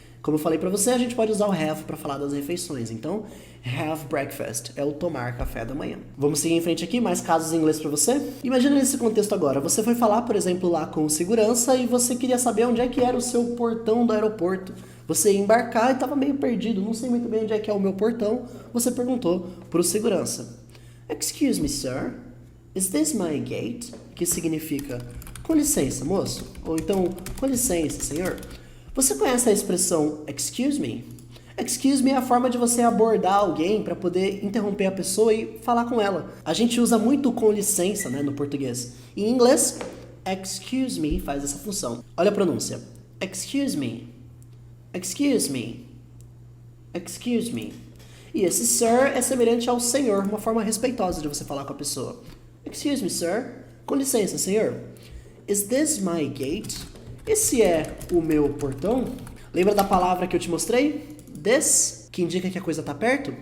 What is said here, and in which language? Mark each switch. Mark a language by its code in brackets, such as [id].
[pt] Como eu falei pra você, a gente pode usar o have para falar das refeições. Então, have breakfast é o tomar café da manhã. Vamos seguir em frente aqui, mais casos em inglês pra você? Imagina nesse contexto agora, você foi falar, por exemplo, lá com o segurança e você queria saber onde é que era o seu portão do aeroporto. Você ia embarcar e estava meio perdido, não sei muito bem onde é que é o meu portão. Você perguntou pro segurança. [en] Excuse me, sir, is this my gate? [pt] Que significa, com licença, moço? Ou então, com licença, senhor? Você conhece a expressão excuse me? Excuse me é a forma de você abordar alguém para poder interromper a pessoa e falar com ela. A gente usa muito com licença, né, no português. Em inglês, excuse me faz essa função. Olha a pronúncia. [en] Excuse me. Excuse me. Excuse me. [pt] E esse sir é semelhante ao senhor, uma forma respeitosa de você falar com a pessoa. [en] Excuse me, sir. [pt] Com licença, senhor. [en] Is this my gate? [pt] Esse é o meu portão? Lembra da palavra que eu te mostrei? This, que indica que a coisa tá perto?